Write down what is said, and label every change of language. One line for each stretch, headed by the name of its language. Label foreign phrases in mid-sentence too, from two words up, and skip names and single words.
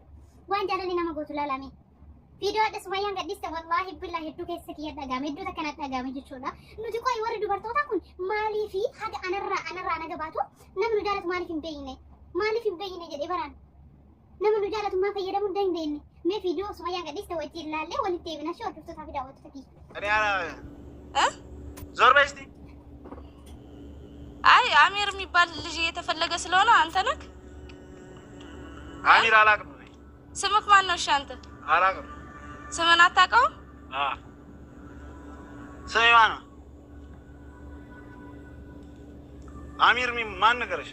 Oromo: Waan jaalalli nama gootu laalame. Video adda Sumayyaan gadhiiste
Arabic: والله بالله
Oromo: hedduu keessa kiyya dhagahame hedduu takkanatti dhagahame jechuudha. Nuti qo'i warri dubartootaa kun maaliif haga anarraa naga baatu namni nu jaalatu maaliif hin beekne jedhee baraan nama nu jaalatu maa fayyadamuu hin dandeenye. Mee video Sumayyaan gadhiiste wajjin ilaallee walitti deebina shi hordoftootaa fi daawwattoota keenya.
Amharic: ዞር በይ እስቲ። አይ አሚር የሚባል ልጅ እየተፈለገ ስለሆነ አንተ ነህ? አሚር አላውቅም። ስምክ ማን ነው? እሺ አንተ አላውቅም። ስምን አታውቀውም? ስሜ ማን ነው? አሚር ማን ነገረሽ?